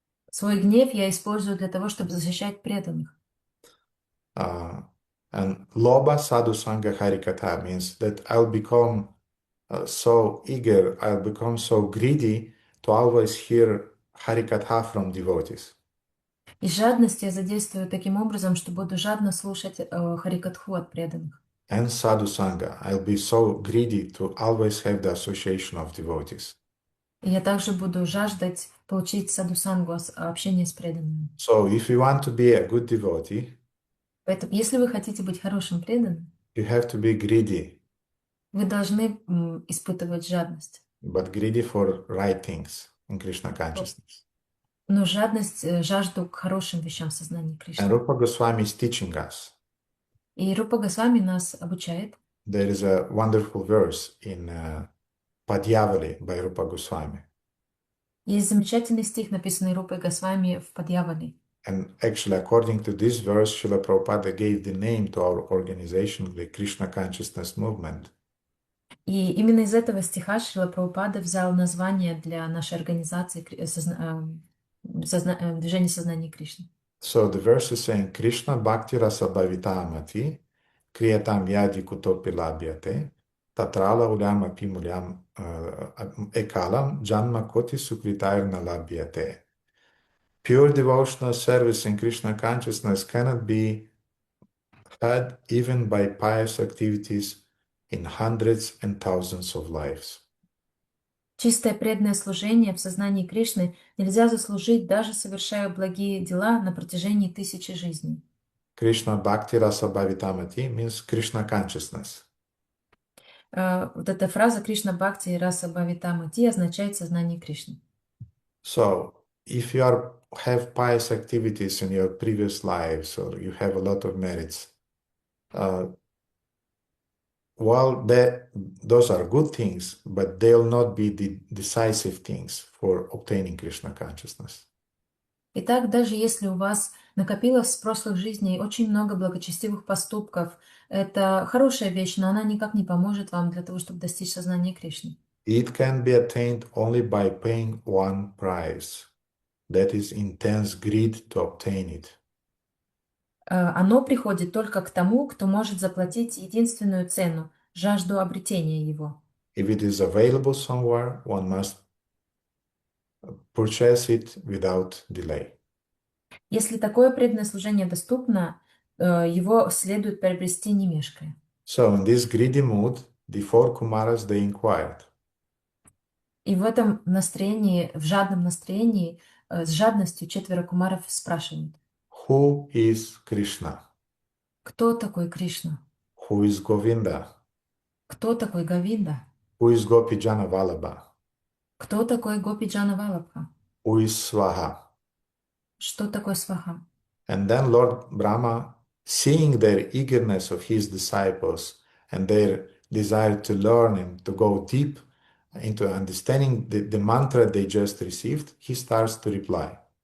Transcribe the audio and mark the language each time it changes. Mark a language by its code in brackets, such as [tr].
[ru] Свой гнев я использую для того, чтобы защищать преданных. [en] And [bn] loba sadhu sangha harikatha [en] means that I'll become so eager, I'll become so greedy to always hear harikatha from devotees. [ru] И жадность я задействую таким образом, что буду жадно слушать харикатху от преданных. [en] And sadhu sangha, I'll be so greedy to always have the association of devotees. [ru] И я также буду жаждать получить садхусангу, общение с преданными. [en] So if you want to be a good devotee, [ru] Поэтому, если вы хотите быть хорошим преданным, [en] you have to be greedy, [ru] вы должны испытывать жадность. [en] but greedy for right things in Krishna consciousness. [ru] Но жадность, жажду к хорошим вещам в сознании [en] And [ru] Кришны. [en] Rupa Goswami is teaching us. [ru] И Рупа Госвами нас обучает. [en] There is a wonderful verse in Padhyavali by Rupa Goswami. [ru] Есть замечательный стих, написанный Рупой Госвами в Падьявали. [en] And actually, according to this verse, Srila Prabhupada gave the name to our organization, the Krishna Consciousness Movement. [ru] И именно из этого стиха Шрила Прабхупада взял название для нашей организации Движение сознания Кришны. [en] So the verse is saying, [sa] Krishna Bhakti Rasa Bhavitamati Kriyatam Yadi Kutopi Labhyate Tatrala Ulyam Api Mulyam Ekalam Janma Koti Sukritairna Labhyate. [en] Pure devotional service in Krishna consciousness cannot be had even by pious activities in hundreds and thousands of lives. [ru] Чистое преданное служение в сознании Кришны нельзя заслужить, даже совершая благие дела на протяжении тысячи жизней. [sa] Krishna Bhakti Rasa Bhavitamati [en] means Krishna consciousness. [ru] Вот эта фраза [sa] Кришна Бхакти Раса Бхавитамати [ru] означает сознание Кришны. [en] So, if you have pious activities in your previous lives or you have a lot of merits, well, those are good things, but they'll not be the decisive things for obtaining Krishna consciousness. [ru] Итак, даже если у вас накопилось с прошлых жизней очень много благочестивых поступков, это хорошая вещь, но она никак не поможет вам для того, чтобы достичь сознания Кришны. [en] It can be attained only by paying one price, that is intense greed to obtain it. [ru] Оно приходит только к тому, кто может заплатить единственную цену – жажду обретения его. [en] If it is available somewhere, one must purchase it without delay. [ru] Если такое преданное служение доступно, его следует приобрести не мешкая. [en] So in this greedy mood, the four Kumaras, they inquired. [ru] И в этом настроении, в жадном настроении, с жадностью 4 кумаров спрашивают, [en] Who is Krishna? [ru] кто такой Кришна? [en] Who is Govinda? [ru] Кто такой Говинда? [en] Who is Gopijana Vallabha? [ru] Кто такой Гопиджана Валабха? [en] Who is Swaha? [ru] Что такое Сваха? [en] And then Lord Brahma, seeing their eagerness of his disciples and their desire to learn and to go deep into understanding the mantra they just received, he starts to reply.